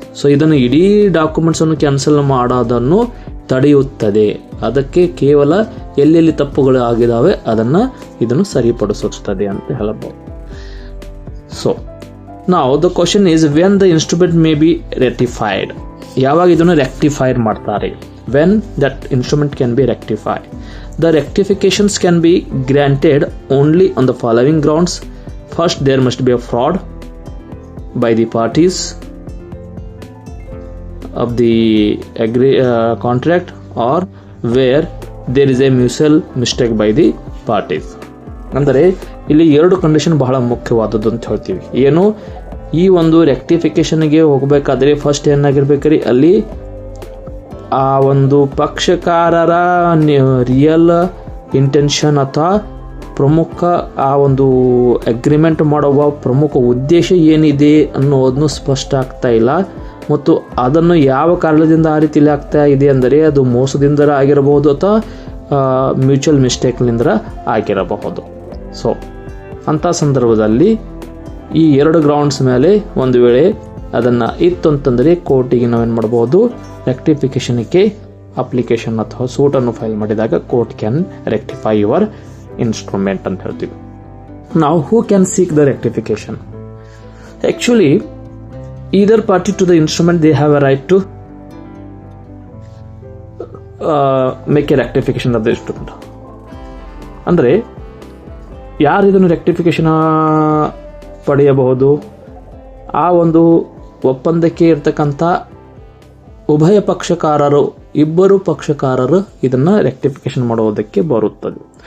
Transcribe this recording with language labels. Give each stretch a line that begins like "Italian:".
Kannada: So ಇದನ್ನು ಇಡೀ documents ಅನ್ನು ಕ್ಯಾನ್ಸಲ್ ಮಾಡೋದನ್ನು ತಡೆಯುತ್ತದೆ. ಅದಕ್ಕೆ ಕೇವಲ ಎಲ್ಲೆಲ್ಲಿ ತಪ್ಪುಗಳು ಆಗಿದಾವೆ ಇದನ್ನು ಸರಿಪಡಿಸುತ್ತದೆ ಅಂತ ಹೇಳಬಹುದು.
English: So ನಾವು the question is when the instrument may be rectified.
Kannada: ಯಾವಾಗ ಇದನ್ನು ರೆಕ್ಟಿಫೈಡ್ ಮಾಡ್ತಾರೆ?
English: when that instrument can be rectified. The rectifications can be granted only on the following grounds. First, there must be a fraud by the parties of the contract, or where there is a mutual mistake by the parties.
Kannada: ಅಂದರೆ ಇಲ್ಲಿ ಎರಡು condition ಬಹಳ ಮುಖ್ಯವಾದದ್ದು ಅಂತ ಹೇಳ್ತೀವಿ. ಏನು, ಈ ಒಂದು ರೆಕ್ಟಿಫಿಕೇಶನ್ಗೆ ಹೋಗಬೇಕಾದ್ರೆ ಫಸ್ಟ್ ಏನಾಗಿರ್ಬೇಕ್ರಿ, ಅಲ್ಲಿ ಆ ಒಂದು ಪಕ್ಷಕಾರರ ರಿಯಲ್ ಇಂಟೆನ್ಷನ್ ಅಥವಾ ಪ್ರಮುಖ ಆ ಒಂದು ಅಗ್ರಿಮೆಂಟ್ ಮಾಡುವ ಪ್ರಮುಖ ಉದ್ದೇಶ ಏನಿದೆ ಅನ್ನೋದನ್ನು ಸ್ಪಷ್ಟ ಆಗ್ತಾ ಇಲ್ಲ. ಮತ್ತು ಅದನ್ನು ಯಾವ ಕಾರಣದಿಂದ ಆ ರೀತಿಯಲ್ಲಿ ಆಗ್ತಾ ಇದೆ ಅಂದರೆ ಅದು ಮೋಸದಿಂದ ಆಗಿರಬಹುದು ಅಥವಾ ಮ್ಯೂಚುವಲ್ ಮಿಸ್ಟೇಕ್ನಿಂದ ಆಗಿರಬಹುದು. ಸೊ ಅಂಥ ಸಂದರ್ಭದಲ್ಲಿ ಈ ಎರಡು ಗ್ರೌಂಡ್ಸ್ ಮೇಲೆ ಒಂದು ವೇಳೆ ಅದನ್ನು ಇತ್ತು ಅಂತಂದರೆ ಕೋರ್ಟಿಗೆ ನಾವೇನು ಮಾಡ್ಬೋದು, ರೆಕ್ಟಿಫಿಕೇಷನ್ಗೆ ಅಪ್ಲಿಕೇಶನ್ ಅಥವಾ ಸೂಟನ್ನು ಫೈಲ್ ಮಾಡಿದಾಗ
English: court can rectify your instrument
Kannada: ಅಂತ ಹೇಳ್ತೀವಿ.
English: ನಾವು who can seek the rectification? Actually either party to the instrument they have a right to make a rectification of the instrument.
Kannada: ಅಂದರೆ ಯಾರು ಇದನ್ನು ರೆಕ್ಟಿಫಿಕೇಶನ್ ಪಡೆಯಬಹುದು? ಆ ಒಂದು ಒಪ್ಪಂದಕ್ಕೆ ಇರ್ತಕ್ಕಂಥ ಉಭಯ ಪಕ್ಷಕಾರರು, ಇಬ್ಬರು ಪಕ್ಷಕಾರರು ಇದನ್ನು ರೆಕ್ಟಿಫಿಕೇಶನ್ ಮಾಡುವುದಕ್ಕೆ ಬರುತ್ತದೆ.